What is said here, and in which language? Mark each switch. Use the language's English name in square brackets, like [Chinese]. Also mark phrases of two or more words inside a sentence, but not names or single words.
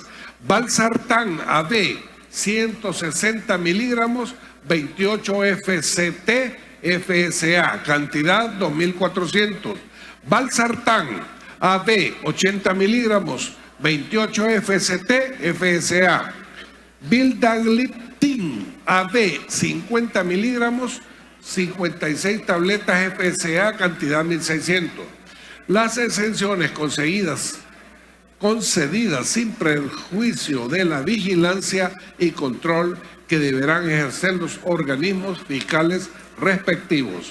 [Spanish] Valsartán AB 160 miligramos 28 FCT FSA, cantidad 2400. Valsartán AB 80 miligramos 28 FCT FSA. Vildagliptin AB 50 miligramos 56 tabletas FSA, cantidad 1600. Las exenciones concedidas sin perjuicio de la vigilancia y control que deberán ejercer los organismos fiscales respectivos.